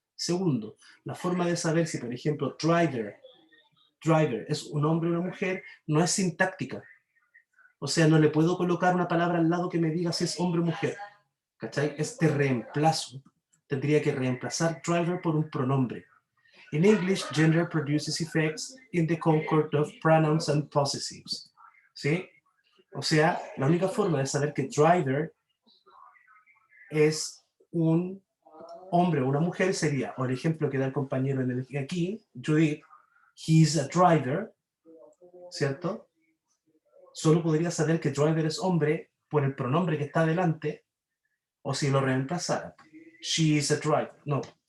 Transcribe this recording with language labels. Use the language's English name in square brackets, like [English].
[Spanish] Segundo, la forma de saber si, por ejemplo, driver es un hombre o una mujer, no es sintáctica. O sea, no le puedo colocar una palabra al lado que me diga si es hombre o mujer. ¿Cachai? Es de reemplazo. Tendría que reemplazar driver por un pronombre. [English] In English, gender produces effects in the concord of pronouns and possessives. [Spanish] ¿Sí? O sea, la única forma de saber que driver es un hombre o una mujer sería, o el ejemplo que da el compañero aquí, Judith, [English] he's a driver, [Spanish] ¿cierto? Solo podría saber que driver es hombre por el pronombre que está delante, o si lo reemplazara. [English] She is a driver. [Spanish] No.